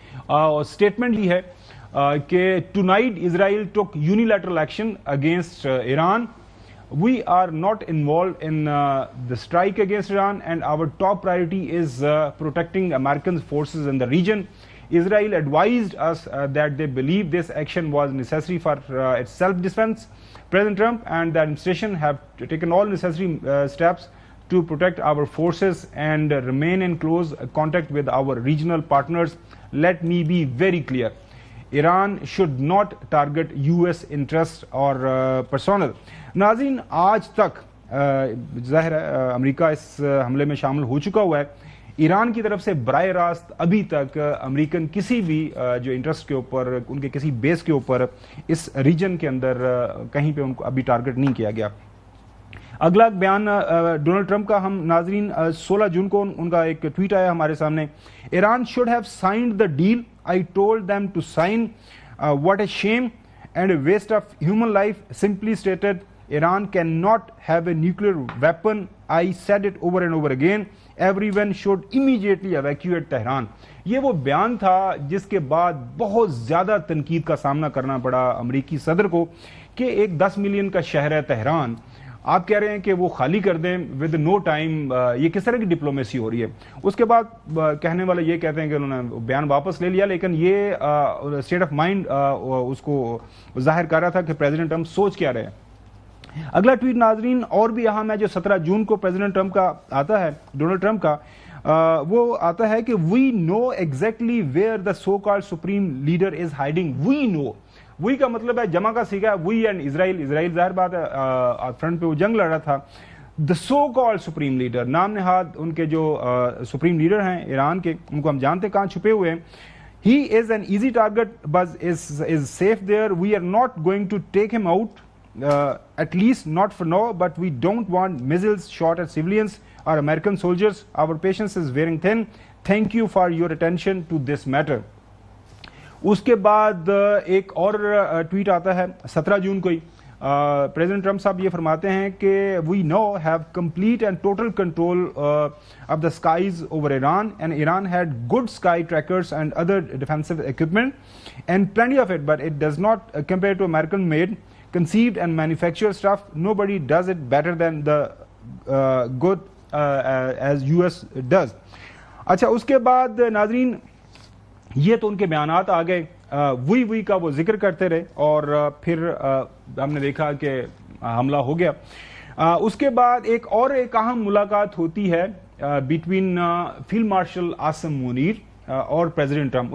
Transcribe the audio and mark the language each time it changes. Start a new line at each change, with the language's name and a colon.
English: statement
Urdu: یہ ہے کہ
English: Tonight Israel took unilateral action against Iran, we are not involved in the strike against Iran and our top priority is protecting American forces in the region. Israel advised us that they believe this action was necessary for its self-defense. President Trump and the administration have taken all necessary steps to protect our forces and remain in close contact with our regional partners. Let me be very clear. Iran should not target US interests or personnel.
Urdu: ناظرین، آج تک ظاہر ہے امریکہ اس حملے میں شامل ہو چکا ہوا ہے، ایران کی طرف سے براہ راست ابھی تک امریکن کسی بھی جو انٹرسٹ کے اوپر، ان کے کسی بیس کے اوپر اس ریجن کے اندر کہیں پہ ان کو ابھی ٹارگٹ نہیں کیا گیا۔ اگلا بیان ڈونلڈ ٹرمپ کا، ہم ناظرین 16 جون کو ان کا ایک ٹویٹ آیا ہمارے سامنے، Iran
English: should have signed the deal. I told them to sign. What a shame and a waste of human life. Simply stated, Iran cannot have a nuclear weapon. I said it over and over again. Everyone should immediately evacuate Tehran.
Urdu: یہ وہ بیان تھا جس کے بعد بہت زیادہ تنقید کا سامنا کرنا پڑا امریکی صدر کو کہ ایک 10 ملین کا شہر ہے تہران، آپ کہہ رہے ہیں کہ وہ خالی کر دیں
English: With no time.
Urdu: یہ کس طرح کی ڈپلومیسی ہو رہی ہے؟ اس کے بعد کہنے والے یہ کہتے ہیں کہ انہوں نے بیان واپس لے لیا، لیکن یہ اسٹیٹ آف مائنڈ اس کو ظاہر کر رہا تھا کہ پریزیڈنٹ ٹرمپ سوچ کیا رہے ہیں. اگلا ٹویٹ ناظرین اور بھی اہم ہے جو 17 جون کو پریزیڈنٹ ٹرمپ کا آتا ہے، ڈونلڈ ٹرمپ کا، وہ آتا ہے کہ
English: We know exactly where the so called supreme leader is hiding.
Urdu: وی نو، وی کا مطلب ہے جمع کا سیگا وی اینڈ اسرائیل. اسرائیل ظاہر بات ہے فرنٹ پہ وہ جنگ لڑ رہا تھا.
English: the so called supreme leader,
Urdu: نام نہاد ان کے جو سپریم لیڈر ہیں ایران کے، ان کو ہم جانتے ہیں کہاں چھپے ہوئے ہیں.
English: He is an easy target but is safe there. We are not going to take him out, at least not for now, but we don't want missiles shot at civilians or American soldiers. Our patience is wearing thin. Thank you for your attention to this matter.
Urdu: اس کے بعد ایک اور tweet آتا ہے 17 جون کو ہی.
English: President Trump صاحب
Urdu: یہ فرماتے ہیں کہ
English: We know have complete and total control of the skies over Iran and Iran had good sky trackers and other defensive equipment and plenty of it, but it does not compare to American made, conceived and manufactured stuff. Nobody does it better than the good as US does.
Urdu: اچھا اس کے بعد ناظرین یہ تو ان کے بیانات آ گئے، وی کا وہ ذکر کرتے رہے اور پھر ہم نے دیکھا کہ حملہ ہو گیا. اس کے بعد ایک اہم ملاقات ہوتی ہے between field marshal Asim Munir اور پریزیڈنٹ ٹرمپ.